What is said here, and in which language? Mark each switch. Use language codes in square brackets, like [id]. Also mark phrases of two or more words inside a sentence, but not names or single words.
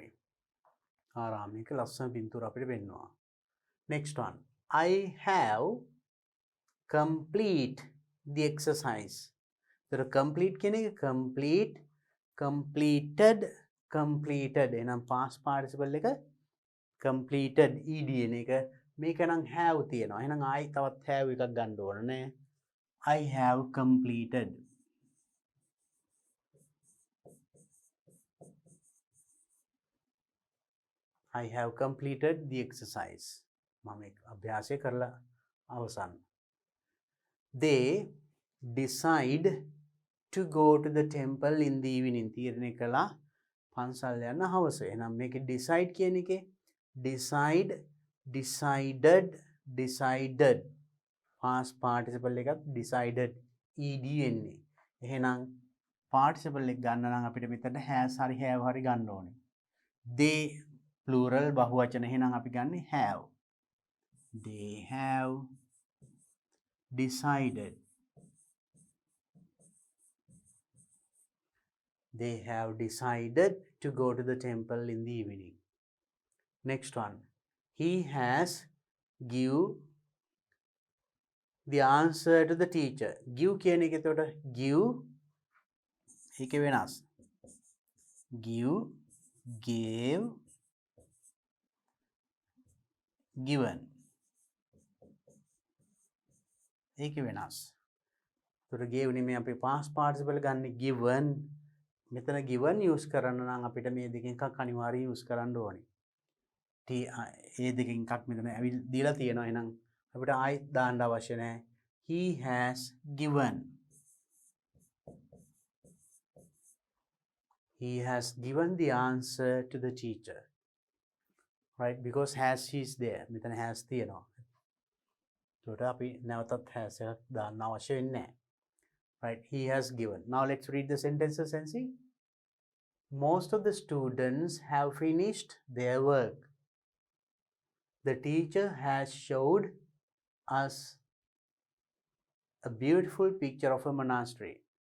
[si] ආරාමයක ලස්සන පින්තූර අපිට පෙන්වනවා. [en] Next one. I have complete the exercise. So complete [si] කියන එක [en] complete, completed [si] එනම් [en] past participle [si] එක [en] completed ed [si] එන එක මේක නම් have තියෙනවා. එහෙනම් I තවත් have එකක් ගන්න ඕන නේ. [en] I have completed. I have completed the exercise. [si] මම අභ්‍යාසය කරලා අවසන්. [en] They decide to go to the temple in the evening. [si] තීරණය කළා පන්සල් යන්න හවස. එහෙනම් මේකේ decide කියන එකේ [en] decide, decided past participle [si] එකත් [en] decided ed [si] එන්නේ. එහෙනම් participle එක ගන්න නම් අපිට මෙතන has හරි have හරි ගන්න ඕනේ. [en] They plural [si] බහුවචන එහෙනම් අපි ගන්නේ have. [en] They have decided. They have decided to go to the temple in the evening. Next one. He has give the answer to the teacher. [si] Give කියන එක එතකොට give ඒකේ වෙනස්. [en] Give, gave, given. [si] ඒකේ වෙනස්. එතකොට gave නෙමෙයි අපි [en] past participle [si] ගන්න given. මෙතන given use කරන්න නම් අපිට මේ දෙකෙන් එකක් අනිවාර්යයෙන් use කරන්න ඕනේ. ඒ දෙකෙන් එකක් මෙතන දීලා තියෙනවා. එහෙනම් අපිට ආයෙත් දාන්න අවශ්‍ය නැහැ. [en] He has given. He has given the answer to the teacher. Right? Because has is there. [si] මෙතන has තියෙනවා. ඒකට අපි නැවතත් has එකක් දාන්න අවශ්‍ය වෙන්නේ නැහැ. [en] Right? He has given. Now let's read the sentences and see. Most of the students have finished their work. The teacher has showed us a beautiful picture of a monastery.